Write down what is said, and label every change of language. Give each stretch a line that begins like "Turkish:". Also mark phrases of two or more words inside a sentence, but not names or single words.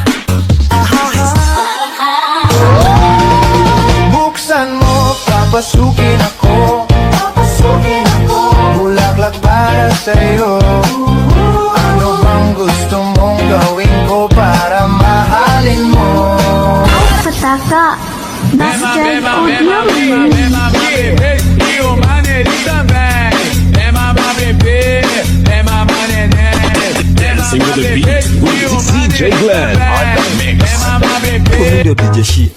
Filipino: Buksan mo, papasukin ako. Papasukin ako. Bulaklak para sa'yo. Ano bang gusto mong gawin ko para mahalin mo?
Portuguese: Pataka, Basket Audio. E o maneirinho também. É mamá bebê, é mamá neném.
English: Dancing with the beat with DJ Glenn on the mix.
Portuguese: É mamá bebê.